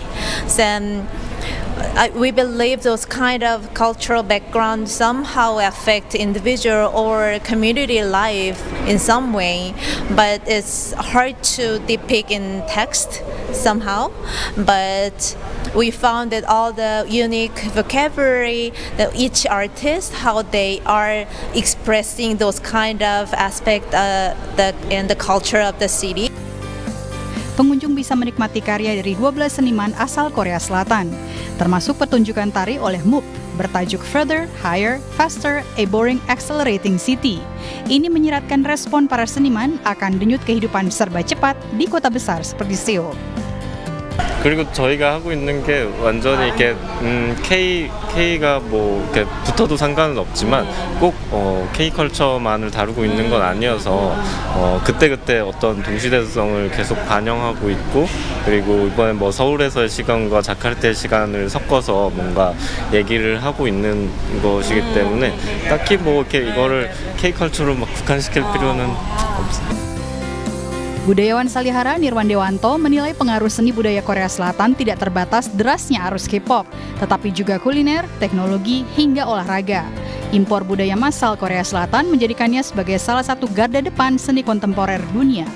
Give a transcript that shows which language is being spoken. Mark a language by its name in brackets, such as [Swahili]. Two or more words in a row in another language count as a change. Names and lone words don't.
[English] Then we believe those kind of cultural background somehow affect individual or community life in some way, but it's hard to depict in text somehow. But we found that all the unique vocabulary that each artist, how they are expressing those kind of aspect in the culture of the city. [Indonesian] Pengunjung bisa menikmati karya dari 12 seniman asal Korea Selatan, termasuk pertunjukan tari oleh MUP bertajuk Further, Higher, Faster, A Boring Accelerating City. Ini menyiratkan respon para seniman akan denyut kehidupan serba cepat di kota besar seperti Seoul. [Korean] 그리고 저희가 하고 있는 게 완전히 이렇게 K가 뭐 이렇게 붙어도 상관은 없지만 꼭 K 컬처만을 다루고 있는 건 아니어서 그때그때 어떤 동시대성을 계속 반영하고 있고 그리고 이번에 뭐 서울에서의 시간과 자카르타의 시간을 섞어서 뭔가 얘기를 하고 있는 것이기 때문에 딱히 뭐 이렇게 이거를 K 컬처로 막 국한시킬 필요는 없어요. [Indonesian] Budayawan Salihara Nirwan Dewanto menilai pengaruh seni budaya Korea Selatan tidak terbatas derasnya arus K-pop, tetapi juga kuliner, teknologi, hingga olahraga. Impor budaya massal Korea Selatan menjadikannya sebagai salah satu garda depan seni kontemporer dunia.